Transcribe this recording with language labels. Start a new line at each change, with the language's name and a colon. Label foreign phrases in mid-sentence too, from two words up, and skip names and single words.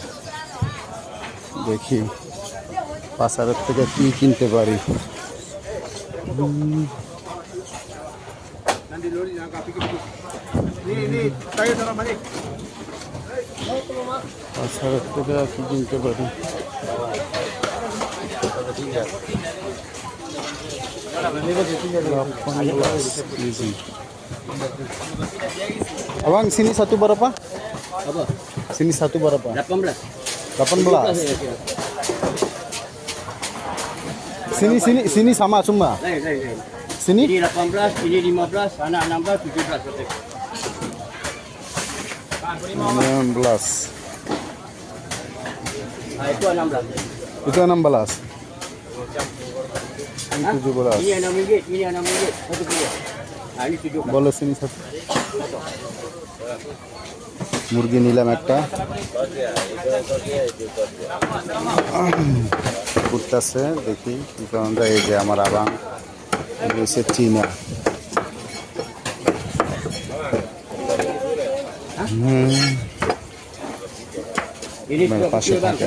Bangla: দেখি পাসারের থেকে কি কিনতে পারি। পাসারের থেকে কি কিনতে পারি।
Malay: Abang, sini satu berapa? Apa? Sini satu berapa? 18. 18. Sini sama semua. Lain. Sini Ini 18, ini 15, anak 16, 17. 16. Itu 16. Itu 16. Ini 17. Ini RM6, ini RM6. Satu kilo. Ini 17. বলো sini satu.
Bangla: মুরগি নিলাম একটা, ঘুরতেছে। দেখি কি কারণ। এই যে আমার আবাং রয়েছে চীনা। পাশে থাকেন।